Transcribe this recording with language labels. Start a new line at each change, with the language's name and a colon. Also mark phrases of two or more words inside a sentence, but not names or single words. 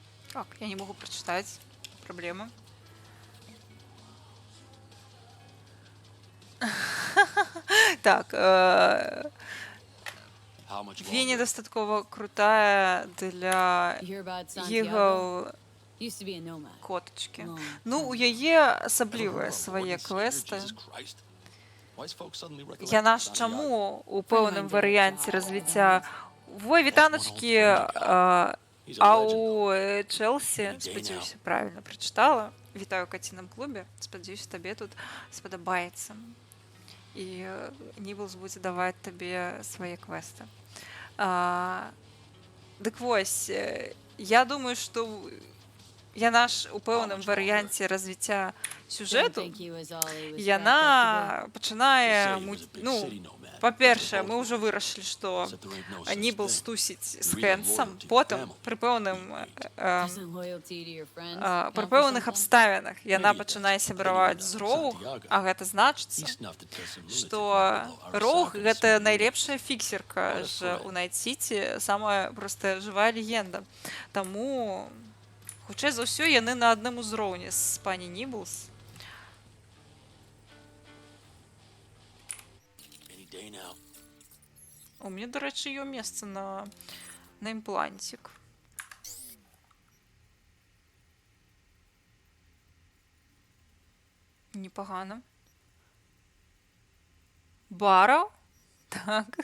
Russian: Так, я не могу прочитать. Проблема. Так,
English: How much
Russian: Веня
English: longer?
Ukrainian: достатково крутая для
English: You hear about Santiago?
Ukrainian: його
English: Used to be a nomad.
Ukrainian: коточки.
English: Long
Belarusian: Ну, у
English: time
Belarusian: яе
English: Ever
Belarusian: асаблівыя
English: heard of a
Belarusian: свае
English: warden skier?
Belarusian: квесты.
English: Jesus Christ. Why is folks suddenly
Belarusian: Яна
English: recollecting
Belarusian: ж
English: Santiago?
Belarusian: чаму у
English: Friend of
Belarusian: пэўным
English: mine did a
Belarusian: варыянце
English: job
Belarusian: развіцця во
English: That's one old
Belarusian: вітаначкі,
English: friend you got. He's a
Belarusian: а
English: legend,
Belarusian: у
English: though.
Belarusian: Чэлсі,
English: Any day
Belarusian: спадзяюся,
English: now.
Belarusian: правільна прачытала. Вітаю ў каціным клубе. Спадзяюся, табе тут спадабаецца. І Ніблс будзе даваць табе свае квесты. Дык вось, я думаю, што яна ж у пэўным варыянце развіцця
English: Didn't
Belarusian: сюжэту,
English: think he was all he was cracked up to be.
Belarusian: яна
English: They
Belarusian: пачынае,
English: say he was a big
Belarusian: ну,
English: city nomad.
Belarusian: па-першае,
English: Both
Belarusian: мы ўжо
English: were.
Belarusian: вырашылі, што
English: Except there ain't no such
Belarusian: Ніблс
English: thing.
Belarusian: тусіць з
English: Real
Belarusian: Хэнсам,
English: loyalty to
Belarusian: потым
English: family.
Belarusian: пры пэўным
English: Isn't loyalty to your friends
Belarusian: пры
English: count for
Belarusian: пэўных
English: something?
Belarusian: абставінах яна
English: Maybe it
Belarusian: пачынае
English: does, but
Belarusian: сябраваць
English: anyway,
Belarusian: з Роуг,
English: Santiago,
Belarusian: а гэта значыцца,
English: He snuffed it to some lunatic
Belarusian: што
English: Marble
Belarusian: Роуг
English: Arasaka
Belarusian: гэта
English: some
Belarusian: найлепшая фіксерка
English: What a
Belarusian: ж
English: friend.
Belarusian: у Найт-Сіці, самая проста жывая легенда. Таму хутчэй за ўсё яны на адным узроўні з пані Ніблс.
English: Any day now.
Belarusian: У мяне, дарэчы, ёсць месца на імплантик.
Ukrainian: Непогано.
Belarusian: Бара? Так.